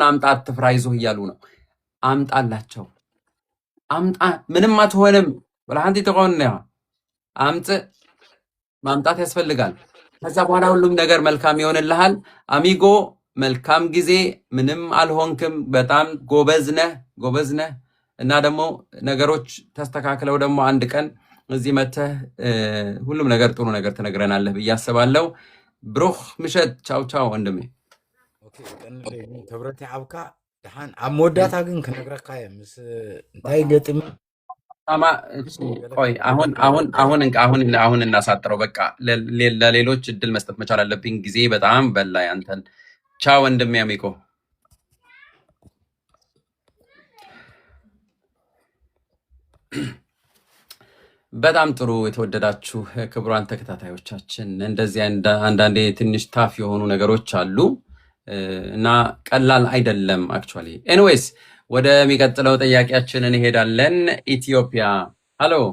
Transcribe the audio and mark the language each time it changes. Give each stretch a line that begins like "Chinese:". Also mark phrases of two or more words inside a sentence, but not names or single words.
Amharic: አምጣ፣ አትፍራ፣ ይዞህ እያሉ ነው። አምጣላቸው። አምጣ፣ ምንም አትሆንም። ወላሂ ተቆነ አምጥ፣ ማምጣት ያስፈልጋል። ከዛ በኋላ ሁሉም ነገር መልካም ይሆንልሃል። አሚጎ መልካም ጊዜ። ምንም አልሆንክም። በጣም ጎበዝ ነህ እና ደግሞ ነገሮች ተስተካክለው ደግሞ አንድ ቀን እዚህ መተህ ሁሉም ነገር ጥሩ ነገር ትነግረናለህ ብዬ አስባለሁ። ብሩህ ምሸት። ቻው ወንድሜ።
Tigrinya: ኦኬ ተብረት ያብካ ደሃን አሞዳታ ግን ከነግረካ ምስ እንታይ ገጥም
Amharic: ቆይ አሁን እናሳጥረው። በቃ ለሌሎች እድል መስጠት መቻል አለብኝ። ጊዜ በጣም በላይ አንተን። ቻው ወንድሜ አሚኮ። በጣም ጥሩ። የተወደዳችሁ ክቡራን ተከታታዮቻችን እንደዚህ አንዳንዴ ትንሽ ታፍ የሆኑ ነገሮች አሉ እና ቀላል አይደለም አክቹዋሊ። ኤኒዌይስ ወደሚቀጥለው ጥያቄያችን እንሄዳለን። ኢትዮጵያ። ሃሎ